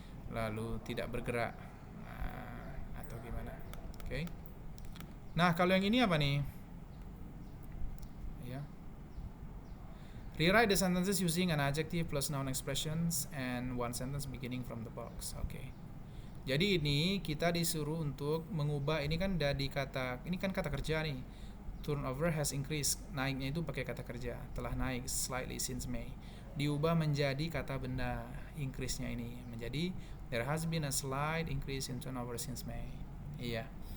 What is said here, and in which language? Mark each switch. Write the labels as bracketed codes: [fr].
[id] Lalu tidak bergerak atau gimana. Oke. Nah, kalau yang ini apa nih? Ya. [en] Rewrite the sentences using an adjective plus noun expressions and one sentence beginning from the box. [id] Oke. Jadi ini kita disuruh untuk mengubah, ini kan dari kata, ini kan kata kerja nih. [en] Turnover has increased, [id] naiknya itu pakai kata kerja, telah naik [en] slightly since May. [id] Diubah menjadi kata benda, increase-nya ini menjadi [en] there has been a slight increase in turnover since May. Iya.